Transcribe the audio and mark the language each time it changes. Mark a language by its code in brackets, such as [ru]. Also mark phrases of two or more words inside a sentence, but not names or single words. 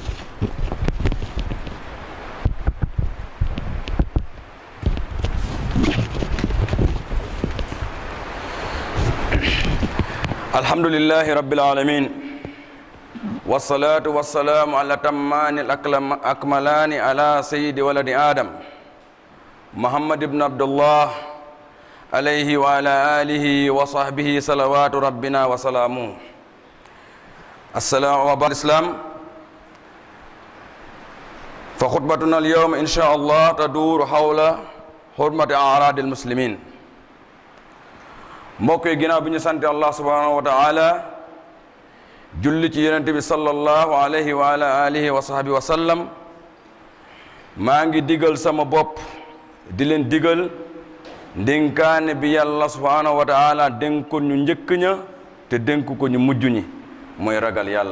[ar] الحمد لله رب العالمين والصلاة والسلام على الأتمان الأكملان على سيد ولد آدم محمد بن عبد الله عليه وعلى آله وصحبه صلوات ربنا وسلامه. السلام عليكم الإسلام. فخطبتنا اليوم إن شاء الله تدور حول حرمة أعراض المسلمين. [wo] mbokk yi ginnaaw bi ñu sante Allah [ar] سبحانه وتعالى [wo] julli ci yonent bi [ar] صلى الله عليه وعلى آله وصحبه وسلم [wo] maa ngi digal sama bopp di leen digal ndénkaane bi yàlla [ar] سبحانه وتعالى [wo] dénkoon ñu njëkk ña te dénk ko ñu mujj ñi mooy ragal yàlla.